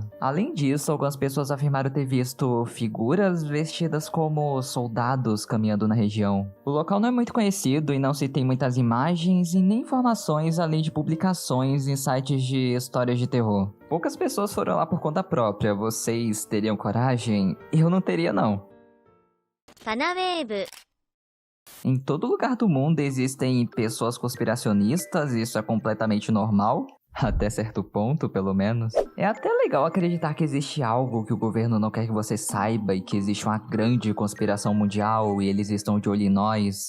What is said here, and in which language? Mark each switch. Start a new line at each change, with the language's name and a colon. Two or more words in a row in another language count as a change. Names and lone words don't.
Portuguese: Além disso, algumas pessoas afirmaram ter visto figuras vestidas como soldados caminhando na região. O local não é muito conhecido e não se tem muitas imagens e nem informações além de publicações em sites de histórias de terror. Poucas pessoas foram lá por conta própria. Vocês teriam coragem? Eu não teria, não. パナウェーブ Em todo lugar do mundo existem pessoas conspiracionistas, isso é completamente normal, até certo ponto, pelo menos. É até legal acreditar que existe algo que o governo não quer que você saiba e que existe uma grande conspiração mundial e eles estão de olho em nós.